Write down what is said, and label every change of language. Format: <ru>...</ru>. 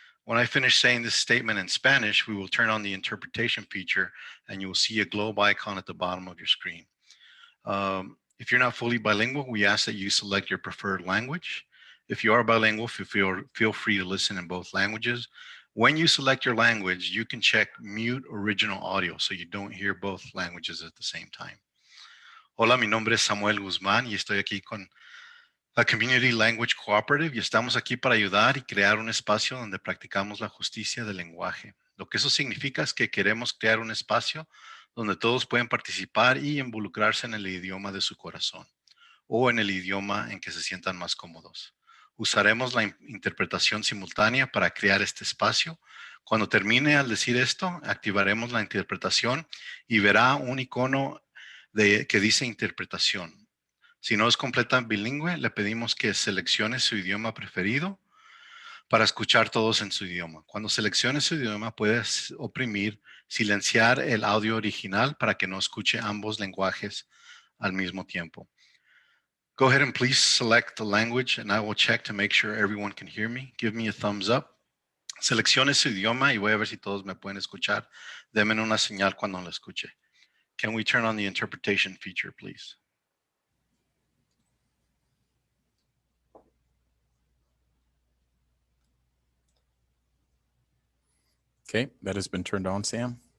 <en>When I finish saying this statement in Spanish, we will turn on the interpretation feature and you will see a globe icon at the bottom of your screen. If you're not fully bilingual, we ask that you select your preferred language. If you are bilingual, feel free to listen in both languages. When you select your language, you can check mute original audio so you don't hear both languages at the same time.</en> <es>Hola, mi nombre es Samuel Guzmán y estoy aquí con la Community Language Cooperative y estamos aquí para ayudar y crear un espacio donde practicamos la justicia del lenguaje. Lo que eso significa es que queremos crear un espacio donde todos pueden participar y involucrarse en el idioma de su corazón o en el idioma en que se sientan más cómodos. Usaremos la interpretación simultánea para crear este espacio. Cuando termine al decir esto, activaremos la interpretación y verá un icono que dice interpretación. Si no es completa bilingüe, le pedimos que seleccione su idioma preferido para escuchar todos en su idioma. Cuando seleccione su idioma, puedes oprimir, silenciar el audio original para que no escuche ambos lenguajes al mismo tiempo.</es> <en>Go ahead and please select the language and I will check to make sure everyone can hear me. Give me a thumbs up.</en> <es>Seleccione su idioma y voy a ver si todos me pueden escuchar. Denme una señal cuando lo escuche.</es> <en>Can we turn on the interpretation feature, please? Okay, that has been turned on, Sam.</en>